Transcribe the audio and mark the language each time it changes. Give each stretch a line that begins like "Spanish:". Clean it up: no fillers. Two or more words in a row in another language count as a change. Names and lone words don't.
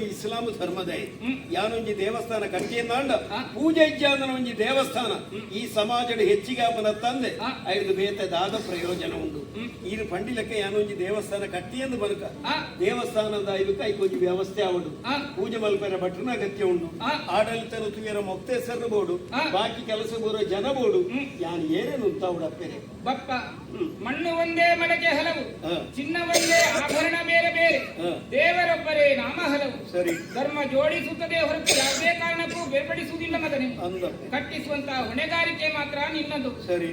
Tulu: ಇಸ್ಲಾಂ ಧರ್ಮದೇ ಯಾನೊಂಜಿ ದೇವಸ್ಥಾನ ಕಟ್ಟಿಯಂದಾಂಡ ಪೂಜೆ ಇಜ್ಜಾದನ ಒಂಜಿ ದೇವಸ್ಥಾನ ಈ ಸಮಾಜದ ಹೆಚ್ಚಿಗೆ ಆಪನ ತಂದೆ ಐದು ಬೇತೆ ದಾದ ಪ್ರಯೋಜನ ಉಂಟು ಈರು ಪಂಡಿಲಕ್ಕೆ ಯಾನೊಂಜಿ ದೇವಸ್ಥಾನ ಕಟ್ಟಿಯಂದು ಬದುಕ ದೇವಸ್ಥಾನದ ಐದಕ್ಕೆ ಐಕೊಂಜಿ ವ್ಯವಸ್ಥೆ ಆವಡು ಪೂಜೆ ಮಲ್ಪೆರ ಭಟ್ರನ ಅಗತ್ಯ ಉಂಟು ಆಡಳಿತ ತುಯರ ಮೊಕ್ತೇಸರ ಬೋಡು ಬಾಕಿ ಕೆಲಸ ಬರೋ ಜನ ಬೋಡು ಯಾನ್ ಏನೇನು ಉಂಟಾವುಡಪ್ಪೆರೆ
Kannada: ಬಪ್ಪ, ಮಣ್ಣು ಒಂದೇ ಮಡಕೆ ಹಲವು, ಹ. ಚಿನ್ನ ಒಂದೇ ಆಭರಣ ಬೇರೆ ಬೇರೆ, ಹ. ದೇವರೊಬ್ಬರೇ ನಾಮ ಹಲವು. ಸರಿ ಧರ್ಮ ಜೋಡಿಸುತ್ತದೆ ಹೊರತು ಯಾವುದೇ ಕಾರಣಕ್ಕೂ ಬೇರ್ಪಡಿಸುವುದಿಲ್ಲ ಮಗನೇ.
Tulu: ಅಂದ
Kannada: ಕಟ್ಟಿಸುವಂತಹ ಹೊಣೆಗಾರಿಕೆ ಮಾತ್ರ ನಿನ್ನದು. ಸರಿ